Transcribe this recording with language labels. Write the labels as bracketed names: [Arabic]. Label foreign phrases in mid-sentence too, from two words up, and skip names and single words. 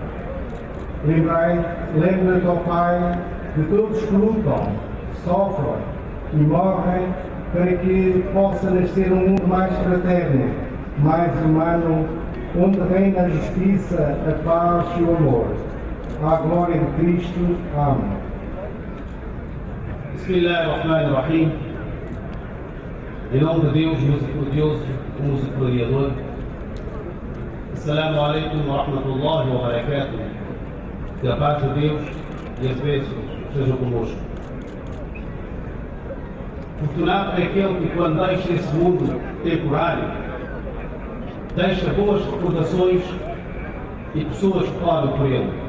[Portuguese] Lembra-te, ó Pai, de todos que lutam, sofrem e morrem para que possa nascer um mundo mais fraterno, mais humano, onde reina a justiça, a paz e o amor. À glória de Cristo. Amém. Bismillahirrahmanirrahim. Em nome de Deus, misericordioso, misericordiador. [Arabic] السلام عليكم ورحمة الله وبركاته. [Portuguese] Que a paz de Deus e as bênçãos sejam connosco. Fortunado é aquele que, quando deixa esse mundo temporário, deixa boas recordações e pessoas que oram por ele.